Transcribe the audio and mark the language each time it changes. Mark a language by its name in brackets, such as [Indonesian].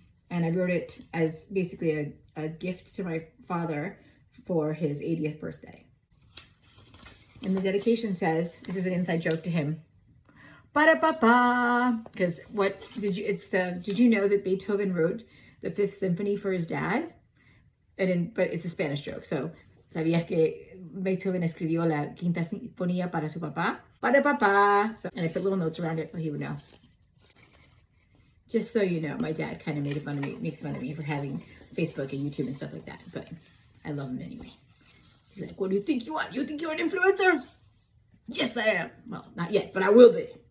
[English] And I wrote it as basically a gift to my father for his 80th birthday. And the dedication says, this is an inside joke to him, ba-da-ba-ba, because did you know that Beethoven wrote the Fifth Symphony for his dad? But it's a Spanish joke, so [Spanish] ¿sabías que Beethoven escribió la Quinta Sinfonía para su papá? Ba-da-ba-ba. [English] And I put little notes around it so he would know. Just so you know, my dad kind of makes fun of me for having Facebook and YouTube and stuff like that, but I love him anyway. He's like, what do you think you are? You think you're an influencer? Yes, I am. Well, not yet, but I will be.